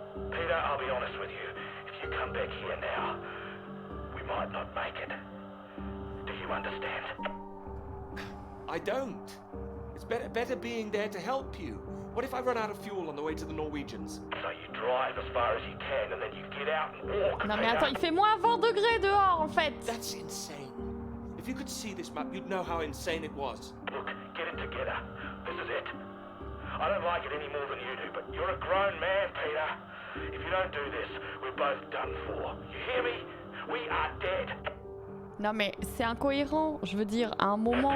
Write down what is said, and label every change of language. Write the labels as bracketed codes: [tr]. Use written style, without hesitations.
[en] Peter, I'll be honest with you. If you come back here now, we might not make it. Do you understand? I don't. It's better being there to help you. What if I run out of fuel on the way to the Norwegians? So you drive as far as you can and then you get out and walk. [fr] Non mais attends, il fait moins 20 degrés dehors en fait. [en] That's insane. If you could see this map, you'd know how insane it was. Look, get it together. This is it. I don't like it any more than you do, but you're a grown man, Peter. If you don't do this, we're both done for. You hear me? We are dead. [fr] Non mais c'est incohérent, je veux dire, à un moment...